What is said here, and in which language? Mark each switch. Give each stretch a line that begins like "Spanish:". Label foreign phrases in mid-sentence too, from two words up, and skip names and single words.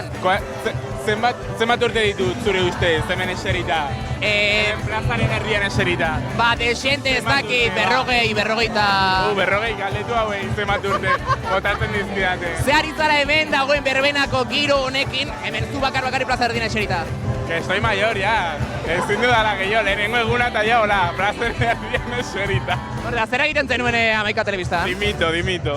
Basque: Zenbat urte ditut zure ustez, hemen eserita? Plazaren herrian eserita. Ba, desente ez dakit, berrogeita... Berrogei, galdetu hauei, zenbat urte, botatzen dizkidate. Ze ari zara hemen dagoen berbenako giro honekin, hemen zu bakarri plaza erdian eserita?
Spanish: Que soy mayor, ya.
Basque: Ezin dudala gehiago, lehenengo eguna eta ja, hola, plazaren herrian eserita. Horda, zer egiten zenuen Amaika Telebista? Dimito.